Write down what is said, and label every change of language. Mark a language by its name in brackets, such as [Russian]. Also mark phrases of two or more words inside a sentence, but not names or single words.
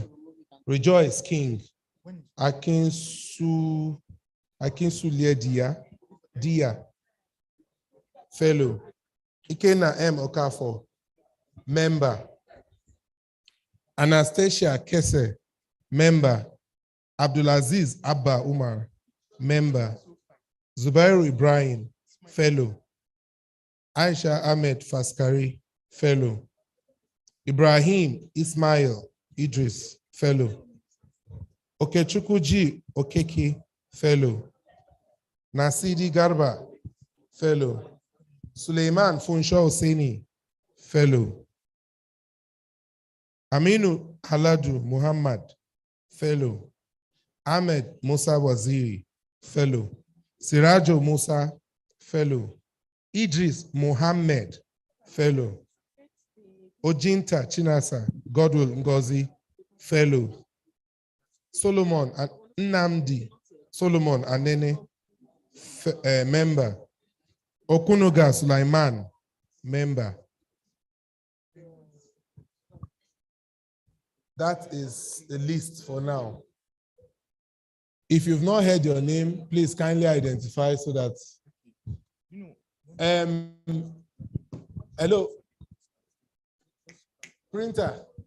[English] Rejoice King, Akinsu Dia, fellow. Ikena M. Okafor, member. Anastasia Kese, member. Abdulaziz Abba Umar, member. Zubairu Ibrahim, fellow. Aisha Ahmed Faskari, fellow. Ibrahim Ismail Idris, fellow. Okechukwu Okeke, fellow. Nasidi Garba, fellow. Suleiman Funsho Hosseini, fellow. Aminu Haladu Muhammad, fellow. Ahmed Musa Waziri, fellow. Sirajo Musa, fellow. Idris Muhammad, fellow. Ojinta Chinasa Godwill Ngozi, fellow. Solomon Nnamdi Solomon Anene, member. Okunoga Sulaiman, member. That is the list for now. If you've not heard your name, please kindly identify so that. Hello, printer.